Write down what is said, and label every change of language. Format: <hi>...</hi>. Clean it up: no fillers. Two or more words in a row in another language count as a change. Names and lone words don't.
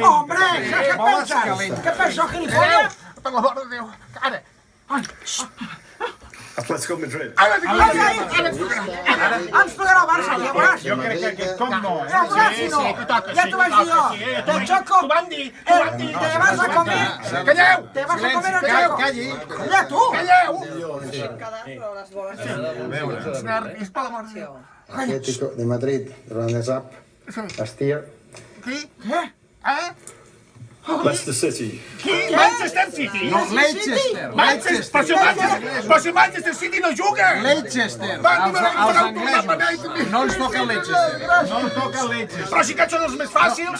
<ca>Hombre, què penses? Què penses, gilipollas? Per la mort de Déu. Ara. Atletico Madrid. Ens pagarà el Barça, ja veuràs. Jo crec que aquest cop no, Ja veuràs si no. Ja t'ho vaig dir jo.</ca> <es>Te choco.</es> <ca>T'ho van dir.</ca> <es>Te vas a comer.</es> <ca>Calleu!</ca> <es>Te vas a comer el choco.</es> <ca>Calla tu. Calleu! Quedar, però les boles... Els nervis, per la mort de Déu. Atlético de Madrid,</ca> <en>runners-up, last year.</en> <ca>Qui? Eh? Leicester City. Qui? Manchester City? No, Leicester. Però si Manchester City no juga! Leicester. Els anglesos. No ens toca el Leicester. No ens toca el Leicester. Però si aquests són els més fàcils!</ca>